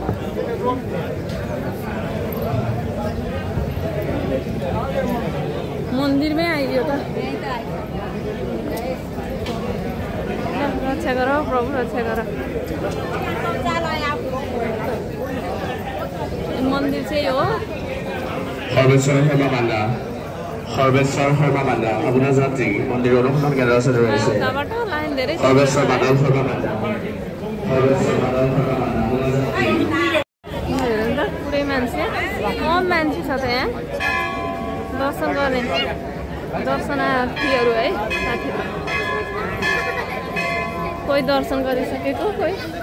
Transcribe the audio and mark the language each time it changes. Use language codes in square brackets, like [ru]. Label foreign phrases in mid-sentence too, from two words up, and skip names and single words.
[ne] मन्दिरमै आइदियो त रक्षा गर प्रभु रक्षा गर मन्दिर चाहिँ हो [as] সর্বেশ্বৰ শৰ্মা বান্দা আপোনাৰ যাত্ৰী মন্দিৰৰ অনুসন্ধান কেন্দ্ৰৰ ওচৰত ৰৈছে [ne] লাইন धेरै [as] সৰ্বেশ্বৰ বান্দা [ne] পুरै मान्छे कम मान्छे छ त यहाँ दर्शन गर्ने दर्शनार्थीहरू है साथीहरू कोही दर्शन गरिसकेको कोही